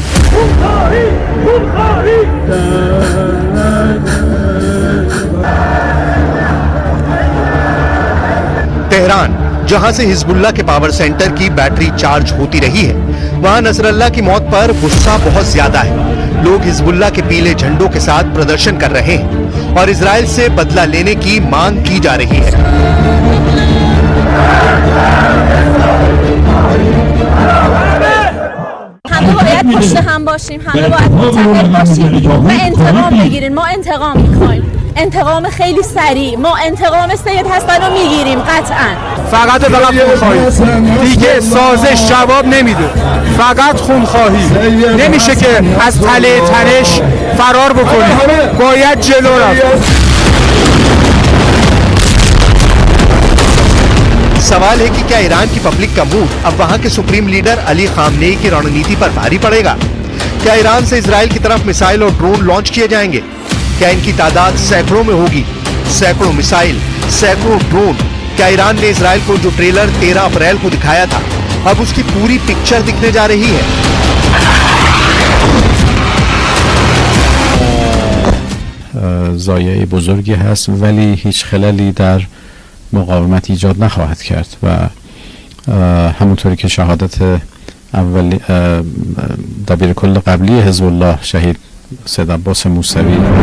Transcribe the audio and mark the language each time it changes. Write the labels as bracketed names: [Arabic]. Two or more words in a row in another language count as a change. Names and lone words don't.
[Hindi] तेहरान, जहां से हिजबुल्लाह के [English] power center [Hindi] की [English] battery charge [Hindi] होती रही है, वहां नसरल्लाह की मौत पर गुस्सा बहुत ज्यादा है। लोग हिजबुल्लाह के पीले झंडों के साथ प्रदर्शन कर रहे हैं और इजराइल से बदला लेने की मांग की जा रही है। [Persian] همه باید پشت هم باشیم، همه باید متحد باشیم و انتقام بگیریم. ما انتقام میخوایم، انتقام خیلی سریع. ما انتقام سید حسن رو میگیریم قطعا. فقط خونخواهی دیگه سازش جواب نمیده. فقط خونخواهی. نمیشه که از تله تنش فرار بکنیم. باید جلو رفت. [Hindi] सवाल है कि क्या ईरान की पब्लिक का मूड अब वहां के [English] supreme leader [Hindi] अली खामनेई की रणनीति पर भारी पड़ेगा? क्या ईरान से इजराइल की तरफ मिसाइल और [English] drone launch [Hindi] किए जाएंगे? क्या इनकी तादाद सैकड़ों में होगी? सैकड़ों मिसाइल, सैकड़ों ड्रोन। क्या ईरान ने इजराइल को जो ट्रेलर 13 अप्रैल को दिखाया था, अब उसकी पूरी पिक्चर दिखने जा रही है? [Persian] ضایعه بزرگی هست ولی هیچ خللی در مقاومت ایجاد نخواهد کرد و همونطوری که شهادت اول دبیر کل قبلی حزب الله شهید سید عباس موسوی